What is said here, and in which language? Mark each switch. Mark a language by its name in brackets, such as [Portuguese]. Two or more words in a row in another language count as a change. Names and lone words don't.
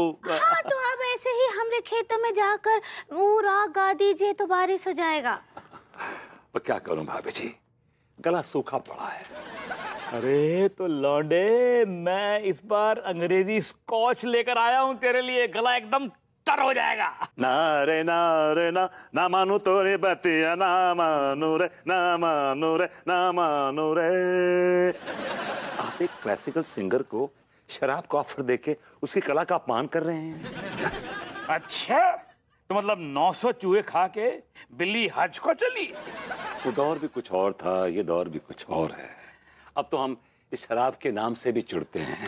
[Hindi] हाँ, तो अब ऐसे ही हमरे खेतों में जाकर वो राग गा दीजिए तो बारिश हो जाएगा। पर क्या करूं भाभी जी, गला सूखा पड़ा है। अरे तो लौंडे, मैं इस बार अंग्रेजी स्कॉच लेकर आया हूँ तेरे लिए, गला एकदम तर हो जाएगा। ना रे ना रे ना मानू तोरे बतिया, ना मानू रे ना मानू रे ना मानू रे। आप एक [English] classical singer [Hindi] को शराब का ऑफर देके उसकी कला का अपमान कर रहे हैं। अच्छा, तो मतलब 900 चूहे खा के बिल्ली हज को चली? वो दौर भी कुछ और था, ये दौर भी कुछ और है। अब तो हम इस शराब के नाम से भी चिढ़ते हैं।